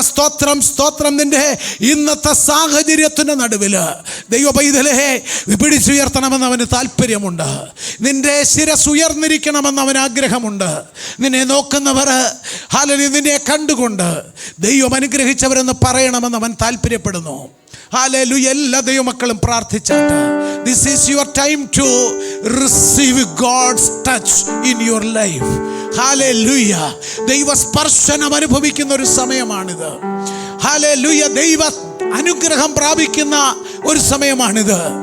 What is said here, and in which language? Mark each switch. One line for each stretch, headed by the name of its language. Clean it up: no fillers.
Malayalam: സ്തോത്രം സ്തോത്രം. നിന്റെ ഇന്നത്തെ സാഹചര്യത്തിൻ്റെ നടുവിൽ ദൈവ പൈതലേ പിടിച്ചുയർത്തണമെന്ന് അവന് താല്പര്യമുണ്ട്. നിന്റെ ശിരസ് ഉയർന്നിരിക്കണമെന്ന് അവന് ആഗ്രഹമുണ്ട്. നിന്നെ നോക്കുന്നവർ ഹല്ലേലൂയ നിന്നെ കണ്ടുകൊണ്ട് ദൈവം അനുഗ്രഹിച്ചവരെന്ന് പറയണമെന്ന് അവൻ താല്പര്യപ്പെടുന്നു. ഹല്ലേലൂയ. എല്ലാ ദൈവമക്കളും പ്രാർത്ഥിച്ചാട്ട്.
English: This is your time to receive God's touch in your life.
Malayalam: Hallelujah. ദൈവ സ്പർശനം അനുഭവിക്കുന്ന ഒരു സമയമാണിത്. ഹല്ലേലൂയ. ദൈവ അനുഗ്രഹം പ്രാപിക്കുന്ന ഒരു സമയമാണിത്.